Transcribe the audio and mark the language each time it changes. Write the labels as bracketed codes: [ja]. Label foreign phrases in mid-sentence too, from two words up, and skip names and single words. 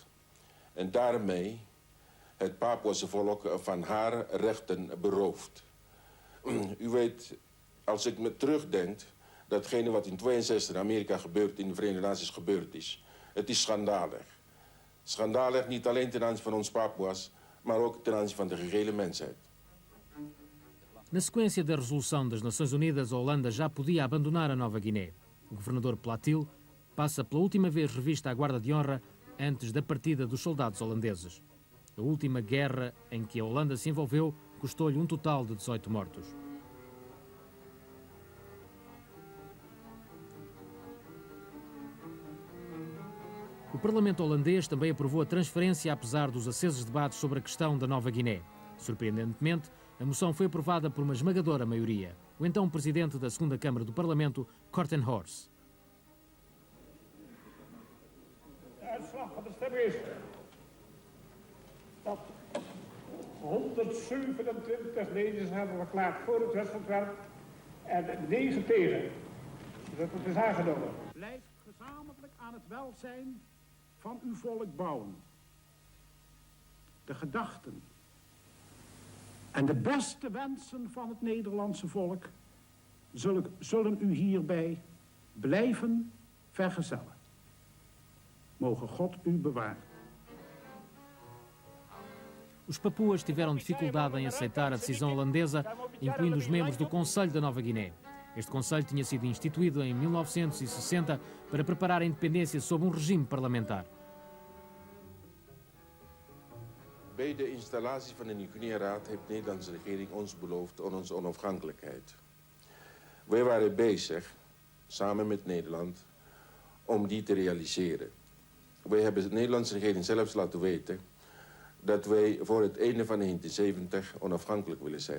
[nl] En daarmee het Papuase volk van haar rechten beroofd. U weet, als ik me terugdenk, datgene wat in 1962 in Amerika gebeurt, in de Verenigde Naties gebeurd is. Het is schandalig. Schandalig niet alleen ten aanzien van ons Papuas, maar ook ten aanzien van de gehele mensheid. [pt] Na sequência da resolução das Nações Unidas, a Holanda já podia abandonar a Nova Guiné. O governador Platil passa pela última vez revista à guarda de honra antes da partida dos soldados holandeses. A última guerra em que a Holanda se envolveu custou-lhe um total de 18 mortos. O Parlamento holandês também aprovou a transferência, apesar dos acesos debates sobre a questão da Nova Guiné. Surpreendentemente, a moção foi aprovada por uma esmagadora maioria. O então presidente da segunda Câmara do Parlamento, Kortenhorst. [nl] De uitslag van de stemming is dat 127 leden hebben verklaard voor het wetsontwerp en 9 tegen. Dus het is aangenomen. Blijf gezamenlijk aan het welzijn van uw volk bouwen. De gedachten en de beste wensen van het Nederlandse volk zullen u hierbij blijven vergezellen. Mogen God u bewaren. [pt] Os papuas tiveram dificuldade em aceitar a decisão holandesa, incluindo os membros do Conselho da Nova Guiné. Este Conselho tinha sido instituído em 1960 para preparar a independência sob um regime parlamentar. [nl] Bij de installatie van de Nieuw-Guinea-raad heeft de Nederlandse regering ons beloofd aan onze onafhankelijkheid. Wij waren bezig, samen met Nederland, om die te realiseren. Wij hebben de Nederlandse regering zelfs laten weten dat wij voor het einde van 1970 onafhankelijk willen zijn.